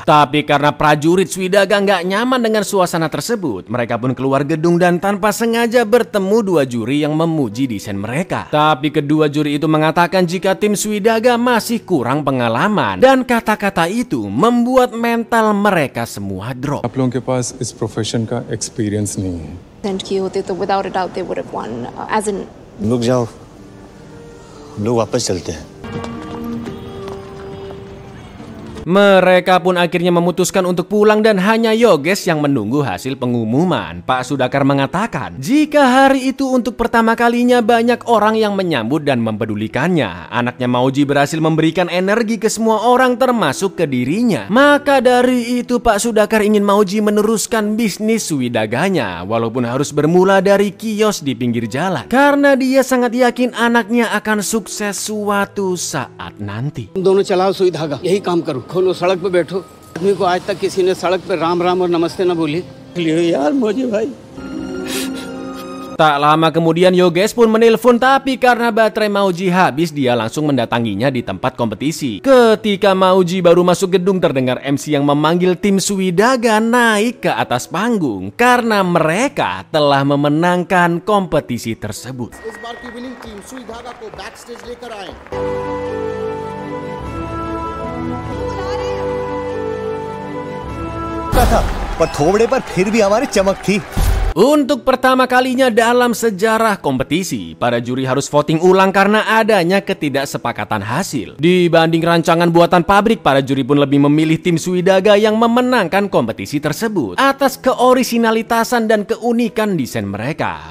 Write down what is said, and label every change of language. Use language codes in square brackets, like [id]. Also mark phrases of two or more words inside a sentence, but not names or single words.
[id] Tapi karena prajurit Swidaga nggak nyaman dengan suasana tersebut, mereka pun keluar gedung dan tanpa sengaja bertemu dua juri yang memuji desain mereka. Tapi kedua juri itu mengatakan jika tim Swidaga masih kurang pengalaman, dan kata-kata itu membuat mental mereka semua drop. [hi] आप लोगों के पास इस प्रोफेशन का एक्सपीरियंस नहीं है। किए होते तो [en] without a doubt they would have won. As in, [hi] रुक जाओ, हम लोग वापस चलते हैं। [id] Mereka pun akhirnya memutuskan untuk pulang dan hanya Yogesh yang menunggu hasil pengumuman. Pak Sudakar mengatakan jika hari itu untuk pertama kalinya banyak orang yang menyambut dan mempedulikannya. Anaknya Mauji berhasil memberikan energi ke semua orang termasuk ke dirinya. Maka dari itu Pak Sudakar ingin Mauji meneruskan bisnis Swidaganya walaupun harus bermula dari kios di pinggir jalan. Karena dia sangat yakin anaknya akan sukses suatu saat nanti. [hi] दोनों चलाओ सुई धागा, यही काम करो। खोलो, सड़क पे बैठो। आदमी को आज तक किसी ने सड़क पे राम राम और नमस्ते ना बोली। यार मुझे भाई। [id] Tak lama kemudian Yogesh pun menelpon, tapi karena baterai Mauji habis dia langsung mendatanginya di tempat kompetisi. Ketika Mauji baru masuk gedung terdengar MC yang memanggil tim Swidaga naik ke atas panggung karena mereka telah memenangkan kompetisi tersebut. [hi] पर थोबड़े पर फिर भी हमारी चमक थी। [id] Untuk pertama kalinya dalam sejarah kompetisi, para juri harus voting ulang karena adanya ketidaksepakatan hasil. Dibanding rancangan buatan pabrik, para juri pun lebih memilih tim Swidaga yang memenangkan kompetisi tersebut atas keorisinalitasan dan keunikan desain mereka.